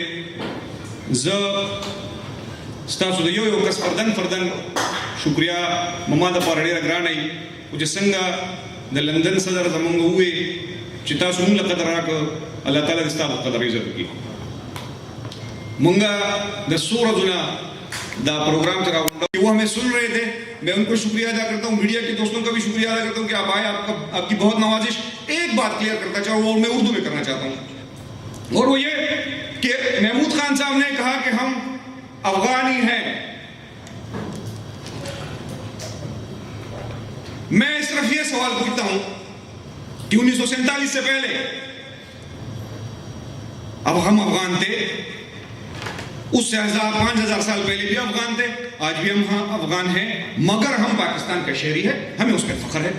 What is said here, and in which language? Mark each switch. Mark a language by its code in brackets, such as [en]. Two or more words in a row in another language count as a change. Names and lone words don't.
[ps] زه ستاسو د یو یو کس فردن شکریا ما دپاره ډېره ګرانه وي، خو چې څنګه د لندن صدر زموږ ووایي چې تاسو مونږ له قدر راکړه، الله تعالی دې ستا په قدر عزت وکړي. مونږ د څو ورځو نه دا پروگرام چلا [ur] وہ ہمیں سن رہے تھے. میں ان کو شکریہ ادا کرتا ہوں، میڈیا کے دوستوں کا بھی شکریہ ادا کرتا ہوں کہ آپ آئے، آپ کی بہت نوازش. ایک بات کلیئر کرنا چاہوں اور میں اردو میں کرنا چاہتا ہوں، اور وہ یہ کہ محمود خان صاحب نے کہا کہ ہم افغانی ہیں. میں صرف یہ سوال پوچھتا ہوں کہ 1947 سے پہلے اب ہم افغان تھے، اس سے 5000 سال پہلے بھی افغان تھے، آج بھی ہم افغان ہیں، مگر ہم پاکستان کا شہری ہے، ہمیں اس پہ فخر ہے.